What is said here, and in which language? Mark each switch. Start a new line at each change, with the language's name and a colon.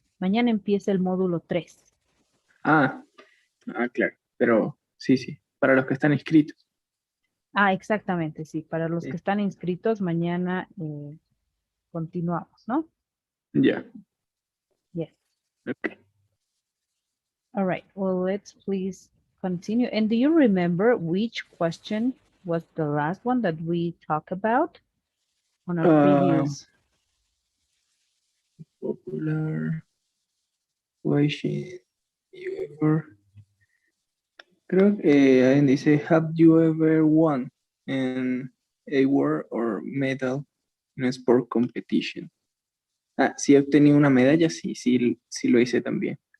Spanish: Mañana empieza el módulo 3. Ah, claro. Pero sí, sí. Para los que están inscritos. Ah, exactamente. Sí. Para los que Sí. están inscritos, mañana continuamos, ¿no? Ya.
English: Yes. Ok. All right. Well, let's please continue. And do you remember which question was the last one that we talked about on our Ah, previous? popular question you ever.
Spanish: Creo que alguien dice,
English: have you ever won an award or medal in a sport competition?
Spanish: Ah, si he obtenido una medalla, sí, sí, sí lo hice también.